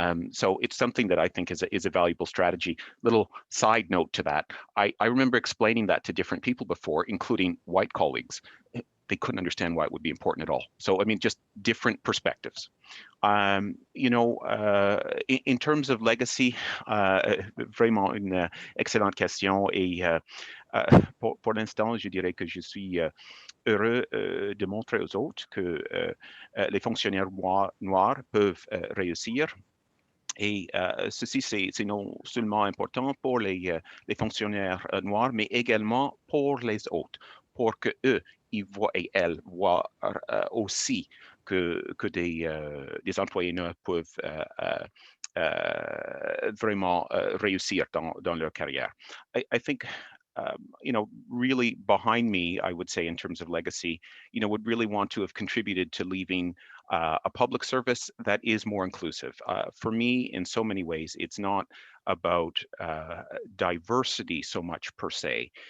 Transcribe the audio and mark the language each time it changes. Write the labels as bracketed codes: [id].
[en] So it's something that I think is a valuable strategy. Little side note to that, I remember explaining that to different people before, including white colleagues. They couldn't understand why it would be important at all. So, I mean, just different perspectives. In terms of legacy, [fr] vraiment une excellente question. Et pour l'instant, je dirais que je suis heureux de montrer aux autres que les fonctionnaires noirs peuvent réussir. Et ceci, c'est non seulement important pour les fonctionnaires noirs, mais également pour les autres, pour que eux, ils voient et elles voient aussi que des employés noirs peuvent vraiment réussir dans leur carrière. [en] I think really behind me, I would say in terms of legacy, would really want to have contributed to leaving a public service that is more inclusive. For me, in so many ways, it's not about diversity so much per se.